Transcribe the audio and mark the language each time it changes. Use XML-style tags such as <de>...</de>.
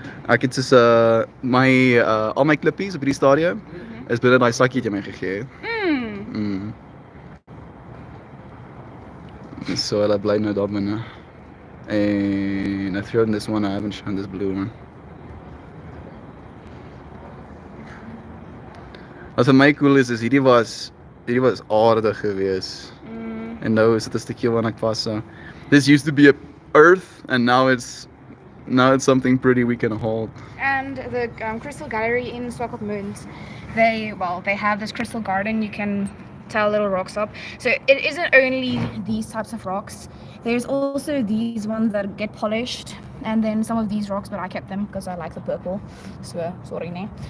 <af>Ek het soos al my klippies op hierdie stadium is binne daai sakkie wat jy my gegee het. So hulle bly nou daar binne.</af> <en>And I threw in this one, I haven't shown this blue one.</en> <af>Wat vir my cool is hierdie was aardig gewees. En nou is dit 'n stukkie waarna ek vashou.</af> <en>This used to be a earth and now it's something pretty we can hold. And the Crystal Gallery in Swakopmund, they have this crystal garden. You can tile little rocks up. So it isn't only these types of rocks. There's also these ones that get polished, and then some of these rocks, but I kept them because I like the purple. So sorry, ne.</en>